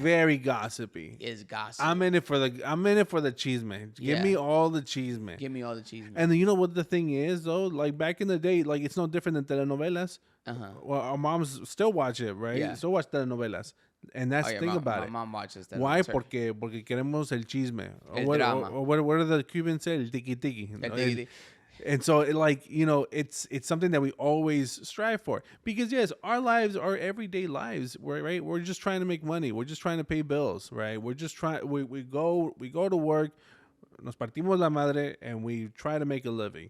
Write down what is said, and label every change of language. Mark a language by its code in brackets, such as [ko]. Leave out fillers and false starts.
[en] Very gossipy. It's gossip. I'm in it for the cheese, man. Give me all the cheese, man. Give me all the cheese, man. And you know what the thing is though? Like back in the day, like it's no different than telenovelas. Well, our moms still watch it, right? Yeah. Still watch telenovelas. And that's the thing about it. My mom watches that. Why? [es] Porque queremos el chisme. El drama. [en] Or what do the Cubans say? [es] El tiki-tiki. El tiki-tiki. [en] And so, it's something that we always strive for. Because, yes, our lives are everyday lives, right? We're just trying to make money. We're just trying to pay bills, right? We're just trying. We go to work, [es] nos partimos la madre, [en] and we try to make a living.